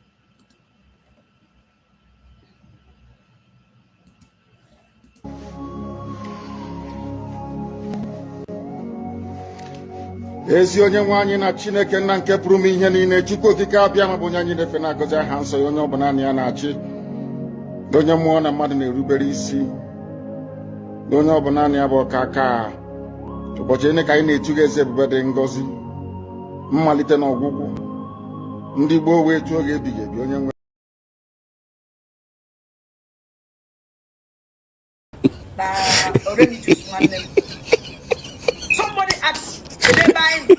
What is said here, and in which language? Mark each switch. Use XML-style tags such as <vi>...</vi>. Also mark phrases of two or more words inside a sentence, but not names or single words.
<ig>ezi onye nwe anyị na Chineke nna nke pụrụ m ihe niile Chukwu okike abịa ma bụ onye anyị na-efe na-agọzi aha nsọ ya onye ọ bụ naanị ya na-achị onye mmụọ na mmadụ na-erubere isi onye ọ bụ naanị ya bụ ọka aka ụbọchị ene ka anyị na-etu gị eze ebube dị ngọzi mmalite na ọgwụgwụ Ndi bo we to ge dige bi onye nwe.</ig> <en>Already choose one name. Somebody asked, did they buy me?</en>